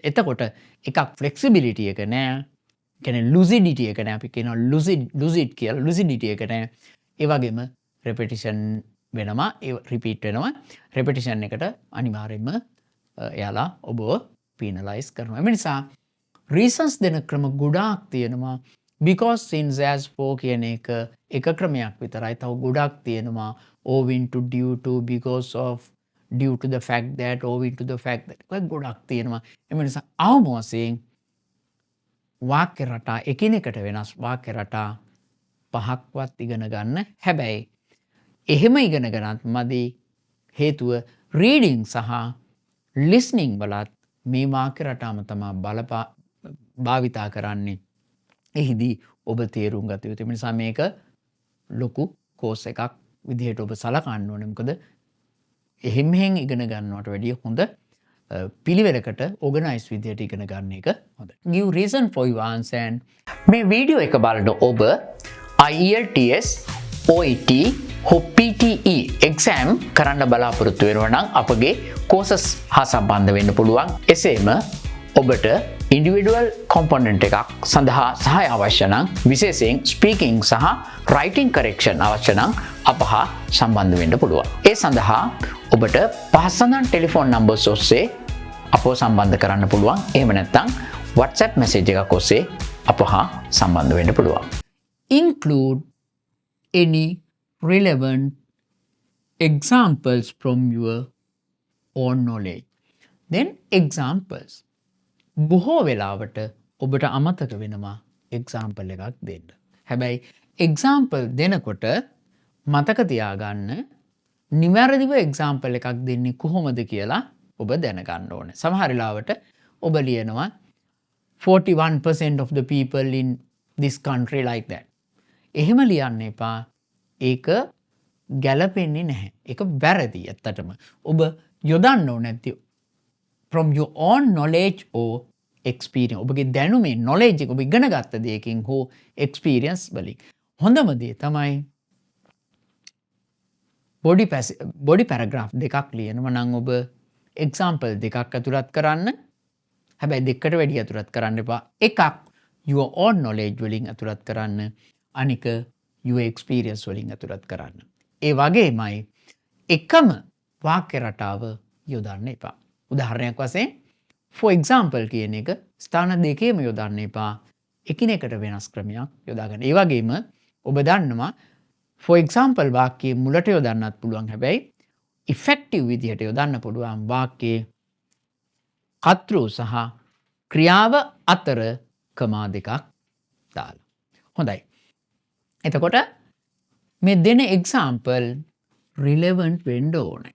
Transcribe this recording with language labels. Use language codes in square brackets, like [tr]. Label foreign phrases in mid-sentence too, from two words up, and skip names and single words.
[si] එතකොට එකක් flexibility එක නෑ. කියන්නේ lucidity එක නෑ. අපි කියනවා lucid කියලා. lucidity එක නෑ. ඒ වගේම repetition වෙනවා. repeat වෙනවා. repetition එකට අනිවාර්යයෙන්ම එයාලා ඔබව penalize කරනවා. ඒ නිසා reasons දෙන ක්‍රම ගොඩාක් තියෙනවා. [en] because, since, as, for [si] කියන එක ක්‍රමයක් විතරයි. තව ගොඩාක් තියෙනවා. [en] owing to, due to, because of, due to the fact that, owing to the fact that [si] ඔය ගොඩක් තියෙනවා. එම නිසා අවම වශයෙන් වාක්‍ය රටා එකිනෙකට වෙනස් වාක්‍ය රටා 5ක්වත් ඉගෙන ගන්න. හැබැයි එහෙම ඉගෙන ගන්නත් මදි. හේතුව reading සහ listening වලත් මේ වාක්‍ය රටාම තමයි භාවිතා කරන්නේ. එහිදී ඔබ තේරුම් ගත යුතුයි. ඒ නිසා මේක ලොකු කෝස් එකක් විදිහට ඔබ සලකන්න ඕනේ. මොකද එහෙම ඉගෙන ගන්නවට වැඩිය හොඳ පිළිවෙලකට ඕගනයිස් විදිහට ඉගෙන ගන්න එක හොඳයි. [en] Give reason for your answer. [si] මේ වීඩියෝ එක බලන ඔබ IELTS OET හෝ PTE exam කරන්න බලාපොරොත්තු වෙනවා නම් අපගේ courses හා සම්බන්ධ වෙන්න පුළුවන්. එසේම ඔබට [en] individual component [si] එකක් සඳහා සහාය අවශ්‍ය නම් විශේෂයෙන් speaking සහ [en] writing correction [si] අවශ්‍ය නම් අප හා සම්බන්ධ වෙන්න පුළුවන්. ඒ සඳහා ඔබට පහසුනම් ටෙලිෆෝන් නම්බර්ස් ඔස්සේ අපව සම්බන්ධ කරන්න පුළුවන්. එහෙම නැත්නම් WhatsApp message එකක් ඔස්සේ අප හා සම්බන්ධ වෙන්න පුළුවන්. [en] Include any relevant examples from your own knowledge. Then examples. [si] බොහෝ වෙලාවට ඔබට අමතක වෙනවා example එකක් දෙන්න. හැබැයි example දෙනකොට මතක තියාගන්න නිවැරදිව example එකක් දෙන්නේ කොහොමද කියලා ඔබ දැනගන්න ඕනේ. සමහර වෙලාවට ඔබ ලියනවා [en] 41% of the people in this country like that. [si] එහෙම ලියන්න එපා. ඒක ගැලපෙන්නේ නැහැ. ඒක වැරදි ඇත්තටම. ඔබ යොදන්න ඕනේ නැති [en] from your own knowledge or experience. [si] ඔබගේ දැනුමේ knowledge එක ඔබ ඉගෙන ගත්ත දෙයකින් හෝ experience වලින්. හොඳම දේ තමයි [en] body paragraph [si] දෙකක් ලියනවා නම් ඔබ example දෙකක් ඇතුළත් කරන්න. හැබැයි දෙකට වැඩි ඇතුළත් කරන්න එපා. එකක් [en] your own knowledge [si] වලින් ඇතුළත් කරන්න. අනික [en] your experience [si] වලින් ඇතුළත් කරන්න. ඒ වගේමයි එකම වාක්‍ය රටාව යොදන්න එපා. උදාහරණයක් වශයෙන් [en] for example [si] කියන එක ස්ථාන දෙකේම යොදන්න එපා. එකිනෙකට වෙනස් ක්‍රමයක් යොදාගන්න. ඒ වගේම ඔබ දන්නවා [en] for example [si] වාක්‍යයේ මුලට යොදන්නත් පුළුවන්. හැබැයි effective විදිහට යොදන්න පුළුවන් වාක්‍යයේ කර්තෘ සහ ක්‍රියාව අතර කමා දෙකක් දාලා. හොඳයි. එතකොට මේ දෙන [en] example relevant [si] වෙන්න ඕනේ.